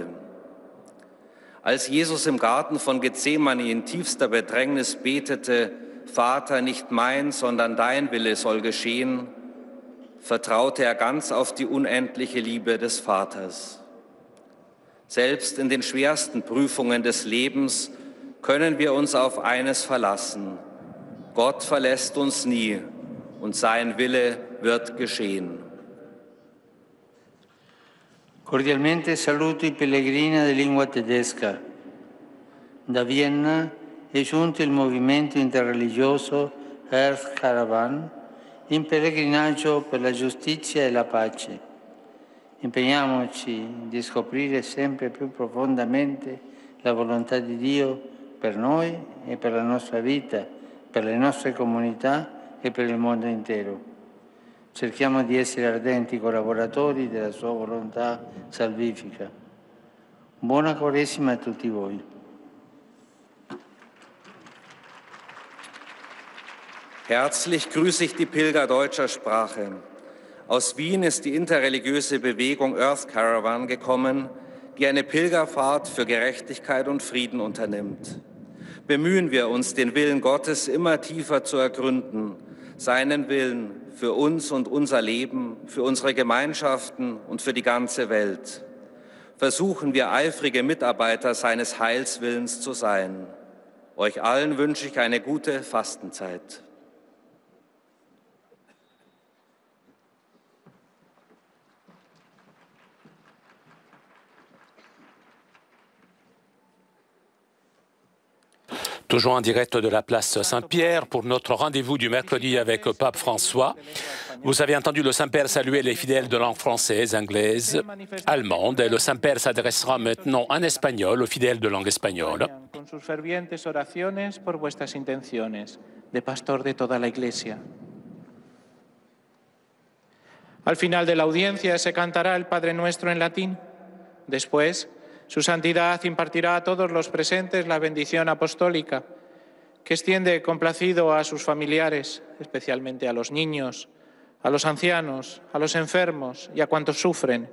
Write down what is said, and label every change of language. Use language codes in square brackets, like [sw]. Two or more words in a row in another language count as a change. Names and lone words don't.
[de] Als Jesus im Garten von Gethsemane in tiefster Bedrängnis betete, Vater, nicht mein, sondern dein Wille soll geschehen, vertraute er ganz auf die unendliche Liebe des Vaters. Selbst in den schwersten Prüfungen des Lebens können wir uns auf eines verlassen. Gott verlässt uns nie und sein Wille wird geschehen. [it] Cordialmente saluto i pellegrini di lingua tedesca. Da Vienna è giunto il movimento interreligioso Earth Caravan in pellegrinaggio per la giustizia e la pace. Impegniamoci di scoprire sempre più profondamente la volontà di Dio per noi e per la nostra vita, per le nostre comunità e per il mondo intero. Cerchiamo di essere ardenti collaboratori della sua volontà salvifica. Buona Quaresima a tutti voi. [de] Herzlich grüße ich die Pilger deutscher Sprache. Aus Wien ist die interreligiöse Bewegung Earth Caravan gekommen, die eine Pilgerfahrt für Gerechtigkeit und Frieden unternimmt. Bemühen wir uns, den Willen Gottes immer tiefer zu ergründen, seinen Willen für uns und unser Leben, für unsere Gemeinschaften und für die ganze Welt. Versuchen wir eifrige Mitarbeiter seines Heilswillens zu sein. Euch allen wünsche ich eine gute Fastenzeit. [fr] Toujours en direct de la place Saint-Pierre pour notre rendez-vous du mercredi avec Pape François. Vous avez entendu le Saint-Père saluer les fidèles de langue française, anglaise, allemande. Et le Saint-Père s'adressera maintenant en espagnol aux fidèles de langue espagnole. [es] Con sus fervientes oraciones por vuestras intenciones, de pastor de toda la Iglesia. Al final de la audiencia se cantará el Padre Nuestro en latín. Después, Su Santidad impartirá a todos los presentes la bendición apostólica, que extiende complacido a sus familiares, especialmente a los niños, a los ancianos, a los enfermos y a cuantos sufren.